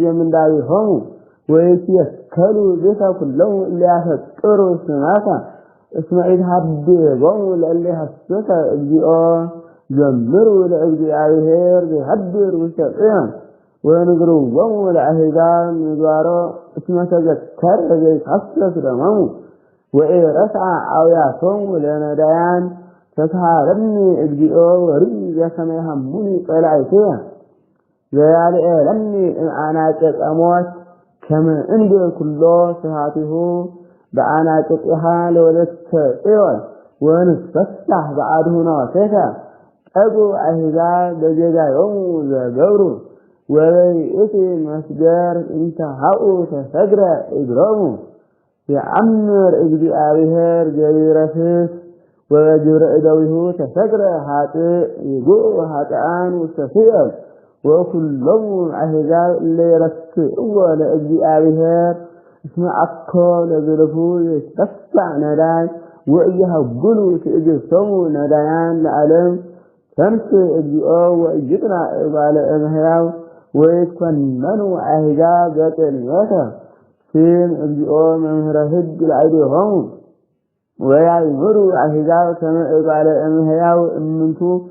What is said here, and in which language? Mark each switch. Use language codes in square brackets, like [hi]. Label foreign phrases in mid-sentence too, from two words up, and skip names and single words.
[gez] ምንዳቤሆሙ ወይትየከሉ ቤተ ኩሎሙ እለ ያፈቅሩ ስመከ እስመ ኢትሃድጎሙ ለእለ ይሐስሱከ እግዚኦ ዘምሩ ለእግዚአብሔር ዘይሃድር ውስተ ጽዮን ወንግሩዎሙ ለአሕዛብ ምግባሮ እስመ ተዘከረ ዘይትሐሰስ ደሞሙ ወኢረስዓ አውያቶሙ ለነዳያን ተስሃረኒ እግዚኦ ወርኢ በከመ ይሃሙኒ ጸላእትየ ዘያልዕለኒ እምአናቅጸ ሞት ከመ እንግር ኩሎ ስብሐቲሁ በአናቅጽሃ ለወለተ ጽዮን ወንትፈሳህ በአድኅኖትከ ጠጉ አሕዛብ በጌጋዮሙ ዘገብሩ ወበይእቲ መስገር እንተ ሀኡ ተሰግረ እግሮሙ የአምር እግዚአብሔር ገቢረ ፍትሕ ወበግብረ እደዊሁ ተሰግረ ኃጥእ ይጉዕ ኃጥኣን ውስተ ሲኦል ወኩሎሙ አሕዛብ እለ ይረክብዎ ለእግዚአብሔር እስመ አኮ ለዝልፉ ይትቀሳዕ ነዳይ ወኢይሃጉሉ ትዕግሥቶሙ ነዳያን ለዓለም ተንሥእ እግዚኦ ወኢይጽናዕ እጓለ እመሕያው ወይትኰነኑ አሕዛብ በቅድሜከ ሲም እግዚኦ መምህረ ሕግ ለአይዴሆሙ ወያእምሩ አሕዛብ ከመ እጓለ እመሕያው እምንቱ